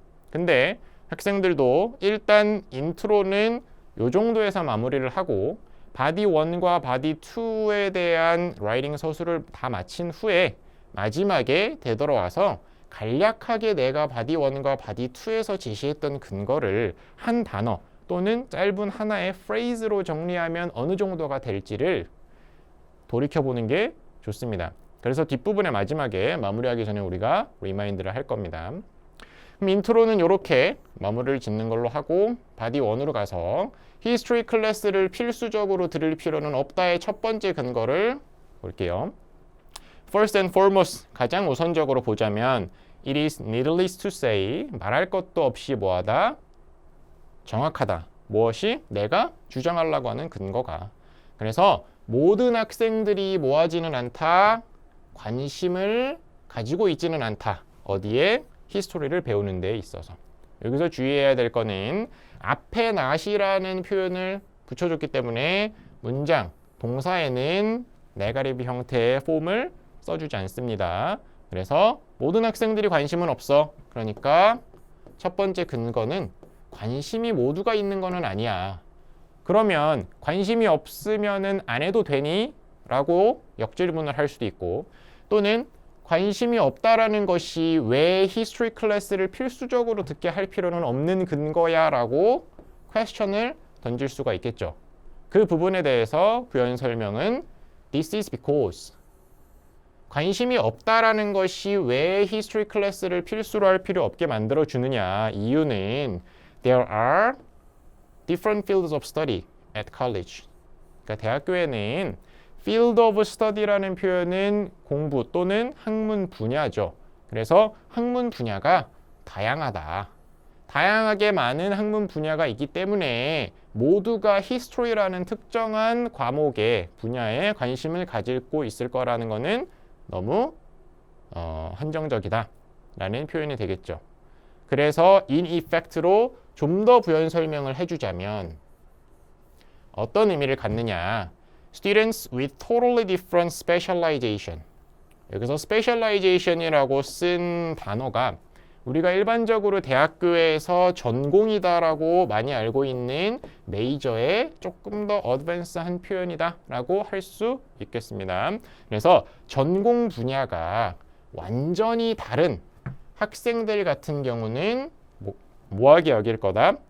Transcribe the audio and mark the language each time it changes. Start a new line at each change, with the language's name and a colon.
Korean: 근데 학생들도 일단 인트로는 요 정도에서 마무리를 하고 바디 1과 바디 2에 대한 라이팅 서술을 다 마친 후에 마지막에 되돌아와서 간략하게 내가 바디 1과 바디 2에서 제시했던 근거를 한 단어 또는 짧은 하나의 프레이즈로 정리하면 어느 정도가 될지를 돌이켜보는 게 좋습니다. 그래서 뒷부분의 마지막에 마무리하기 전에 우리가 리마인드를 할 겁니다. 그럼 인트로는 이렇게 마무리를 짓는 걸로 하고 바디 1으로 가서 히스토리 클래스를 필수적으로 들을 필요는 없다의 첫 번째 근거를 볼게요.
English: First and foremost,
Korean: 가장 우선적으로 보자면
English: It is needless to say,
Korean: 말할 것도 없이 뭐하다? 정확하다. 무엇이? 내가 주장하려고 하는 근거가. 그래서 모든 학생들이 모아지는 않다. 관심을 가지고 있지는 않다. 어디에? 히스토리를 배우는 데 있어서. 여기서 주의해야 될 거는 앞에 not이라는 표현을 붙여줬기 때문에 문장, 동사에는 네거티브 형태의 폼을 써주지 않습니다. 그래서 모든 학생들이 관심은 없어. 그러니까 첫 번째 근거는 관심이 모두가 있는 거는 아니야. 그러면 관심이 없으면은 안 해도 되니? 라고 역질문을 할 수도 있고 또는 관심이 없다라는 것이 왜 히스토리 클래스를 필수적으로 듣게 할 필요는 없는 근거야? 라고 퀘스천을 던질 수가 있겠죠. 그 부분에 대해서 부연 설명은
English: This is because
Korean: 관심이 없다라는 것이 왜 히스토리 클래스를 필수로 할 필요 없게 만들어 주느냐. 이유는
English: There are different fields of study at college.
Korean: 그러니까 대학교에는 field of study라는 표현은 공부 또는 학문 분야죠. 그래서 학문 분야가 다양하다. 다양하게 많은 학문 분야가 있기 때문에 모두가 history라는 특정한 과목의 분야에 관심을 가지고 있을 거라는 것은 너무 한정적이다 라는 표현이 되겠죠. 그래서 in effect로 좀 더 부연 설명을 해주자면 어떤 의미를 갖느냐.
English: Students with totally different specialization.
Korean: 여기서 specialization이라고 쓴 단어가 우리가 일반적으로 대학교에서 전공이다라고 많이 알고 있는 메이저의 조금 더 어드밴스한 표현이다 라고 할 수 있겠습니다. 그래서 전공 분야가 완전히 다른 학생들 같은 경우는 뭐하게 여길 거다?